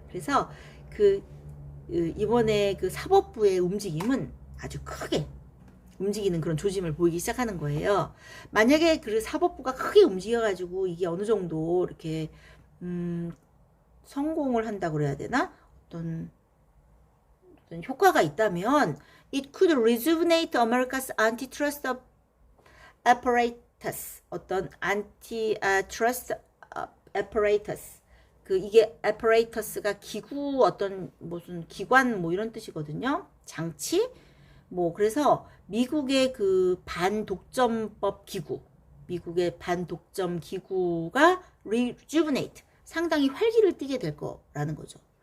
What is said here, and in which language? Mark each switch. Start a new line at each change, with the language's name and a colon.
Korean: 그래서 이번에 그 사법부의 움직임은 아주 크게 움직이는 그런 조짐을 보이기 시작하는 거예요. 만약에 그 사법부가 크게 움직여가지고 이게 어느 정도 이렇게 성공을 한다고 그래야 되나? 어떤 효과가 있다면
English: it could rejuvenate America's antitrust apparatus.
Korean: 어떤
English: antitrust apparatus.
Korean: 이게 apparatus가 기구 어떤 무슨 기관 뭐 이런 뜻이거든요. 장치? 뭐 그래서 미국의 그 반독점법 기구, 미국의 반독점 기구가
English: rejuvenate
Korean: 상당히 활기를 띠게 될 거라는 거죠.